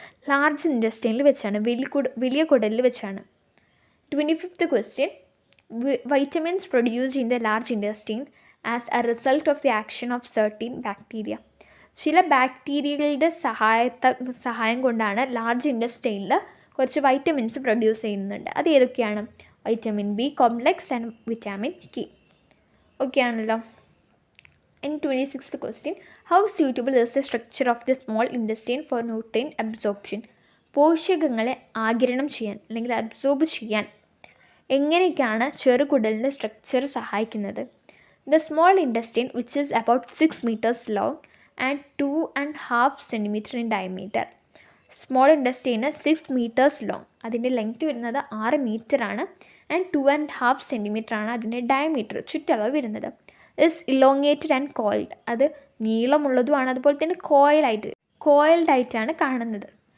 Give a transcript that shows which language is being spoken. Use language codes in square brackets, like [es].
[ml] Large ഇൻറ്റസ്റ്റൈനിൽ വെച്ചാണ്, വലിയ കുടലിൽ വെച്ചാണ്. [en] 25th question: vitamins produced in the large intestine as a result of the action of certain bacteria. [ml] ചില ബാക്ടീരിയകളുടെ സഹായം കൊണ്ടാണ് ലാർജ് ഇൻറ്റസ്റ്റൈനിൽ കുറച്ച് വൈറ്റമിൻസ് പ്രൊഡ്യൂസ് ചെയ്യുന്നുണ്ട്. അത് ഏതൊക്കെയാണ്? Vitamin B complex and vitamin K. Okay ആണല്ലോ. [en] In 26th question, how suitable is the structure of the small intestine for nutrient absorption? [ml] പോഷകങ്ങളെ ആഗിരണം ചെയ്യാൻ അല്ലെങ്കിൽ അബ്സോർബ് ചെയ്യാൻ എങ്ങനെയൊക്കെയാണ് ചെറുകുടലിൻ്റെ സ്ട്രക്ചർ സഹായിക്കുന്നത്? [en] The small intestine, which is about 6 meters long and 2.5 centimeter in diameter. [ml] Small ഇൻറ്റസ്റ്റൈന് [en] 6 meters long, [ml] അതിൻ്റെ length വരുന്നത് 6 meter ആണ്. And 2.5 centimeter ആണ് അതിൻ്റെ ഡയമീറ്റർ, ചുറ്റളവ് വരുന്നത്. [en] is elongated and coiled, [ml] അത് നീളമുള്ളതുമാണ്, അതുപോലെ തന്നെ കോയിൽഡ് ആയിട്ടാണ് കാണുന്നത്.